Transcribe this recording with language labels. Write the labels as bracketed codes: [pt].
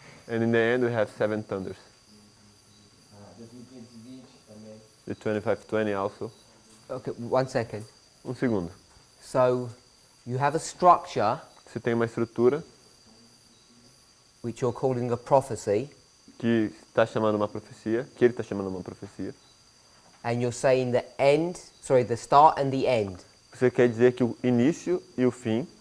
[en] and in the end we have seven thunders. [pt] 2520 também. [en] The 2520 also. Okay, 1 second. [pt] Segundo. [en] So you have a structure [pt] Você tem uma estrutura [en] which you're calling a prophecy, [pt] que está chamando uma profecia, que ele está chamando uma profecia. [en] and you're saying the start and the end. [pt] Você quer dizer que o início e o fim.